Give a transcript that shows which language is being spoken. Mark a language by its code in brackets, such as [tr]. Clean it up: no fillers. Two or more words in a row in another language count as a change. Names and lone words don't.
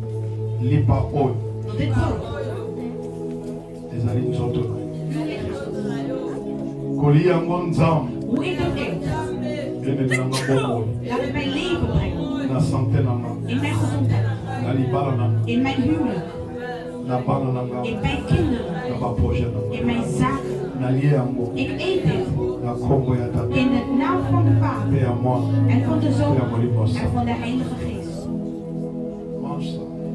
[ln] Lipa oil. [nl] Dat dit brood. Is dat niet zo te doen? [ln] Kolia ngonzam. [nl] Hoe ik dat eet. Laat het mijn leven brengen. [ln] Na santé nanga. [nl] In mijn gezondheid. [ln] Na libala nanga. [nl] In mijn huwelijk. [ln] Na bana nanga. [nl] In mijn kinderen. [ln] Na ba projet nanga. [nl] In mijn zaken. [ln] Na lie yango. [nl] Ik eet dit. [ln] Na kombo ya tata. [nl] In de naam van de Vader. [ln] Pe ya mwana. [nl] En van de Zoon. [ln] Pe ya molimo sa. [nl] En van de Heilige Geest. [fr] Mange ça.